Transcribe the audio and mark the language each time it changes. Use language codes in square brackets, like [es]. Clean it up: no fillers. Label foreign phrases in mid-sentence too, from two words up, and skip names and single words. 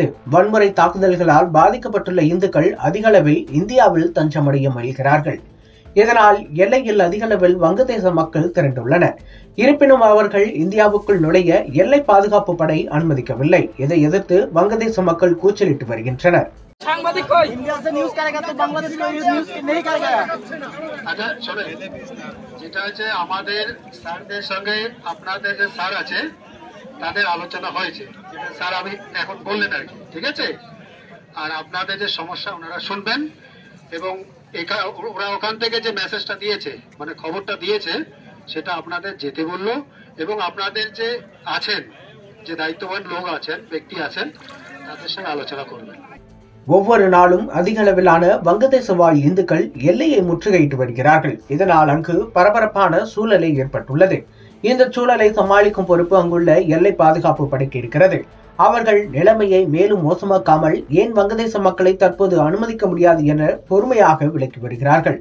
[ta] வன்முறை தாக்குதல்களால் பாதிக்கப்பட்டுள்ள இந்துக்கள் அதிக அளவில் இந்தியாவில் தஞ்சமடைய முயல்கிறார்கள். இதனால் எல்லையில் அதிக அளவில் வங்கதேச மக்கள் திரண்டுள்ளனர். இருப்பினும் அவர்கள் இந்தியாவுக்குள் நுழைய எல்லை பாதுகாப்பு படை அனுமதிக்கவில்லை. இதை எதிர்த்து வங்கதேச மக்கள் கூச்சலிட்டு வருகின்றனர். [bn] সাংবাদিক কই [hi] इंडिया से न्यूज़ करेगा तो बांग्लादेश में न्यूज़ नहीं करेगा। [bn] আচ্ছা শুনে, যেটা হচ্ছে আমাদের স্যারদের সঙ্গে আপনাদের যে স্যার আছে তাদের আলোচনা হয়েছে, যেটা স্যার আমি এখন বললেন আর কি, ঠিক আছে। আর আপনাদের যে সমস্যা ওনারা শুনবেন এবং ওরা ওখান থেকে যে মেসেজটা দিয়েছে, মানে খবরটা দিয়েছে, সেটা আপনাদের যেতে বললো এবং আপনাদের যে আছেন, যে দায়িত্ববান লোক আছেন, ব্যক্তি আছেন, তাদের সঙ্গে আলোচনা করবেন. [ta] ஒவ்வொரு நாளும் அதிக அளவிலான வங்கதேச வாழ் இந்துக்கள் எல்லையை முற்றுகையிட்டு வருகிறார்கள். இதனால் அங்கு பரபரப்பான சூழலை ஏற்பட்டுள்ளது. இந்த சூழலை சமாளிக்கும் பொறுப்பு அங்குள்ள எல்லை பாதுகாப்பு படைக்கு இருக்கிறது. அவர்கள் நிலைமையை மேலும் மோசமாக்காமல் ஏன் வங்கதேச மக்களை தற்போது அனுமதிக்க முடியாது என பொறுமையாக விளக்கி வருகிறார்கள்.